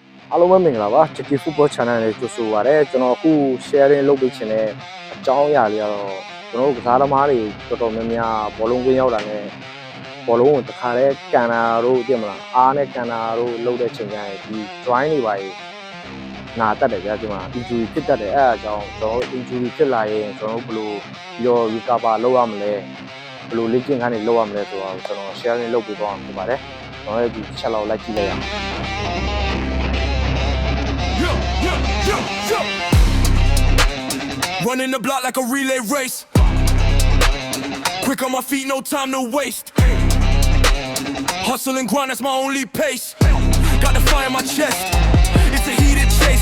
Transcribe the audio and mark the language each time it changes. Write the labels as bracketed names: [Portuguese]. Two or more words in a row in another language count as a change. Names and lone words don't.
[Burmese] အားလုံးပဲမင်္ဂလာပါ Chicky Football Channel လေးကြိုဆိုပါရစေကျွန်တော်အခု sharing လုပ်ပေးခြင်းတဲ့အကြောင်းအရာလေးကတော့ကျွန်တော်ကစားသမားတွေတော်တော်များများဘောလုံးကွင်းရောက်တာနဲ့ဘောလုံးကိုတခါလဲကန်တာတို့သိမလားအားနဲ့ကန်တာတို့လုပ်တဲ့ချိန်ကျရင်ဒီ join တွေပါနာတတ်တယ်ဗျာဒီမှာ injury ဖြစ်တတ်တယ်အဲအကြောင်းကျွန်တော် injury ဖြစ်လာရင်ကျွန်တော်ဘယ်လိုပြီးတော့ recover လုပ်ရမလဲဘယ်လိုလေ့ကျင့်ခန်းတွေလုပ်ရမလဲဆိုတော့ကျွန်တော် sharing လုပ်ပေးသွားအောင်ဖြစ်ပါတယ်ကျွန်တော်လည်းဒီချက်လောက်လိုက်ကြည့်လိုက်ရအောင် [English] Running the block like a relay race. Quick on my feet, no time to waste. Hustle and grind, that's my only pace. Got the fire in my chest. It's a heated chase.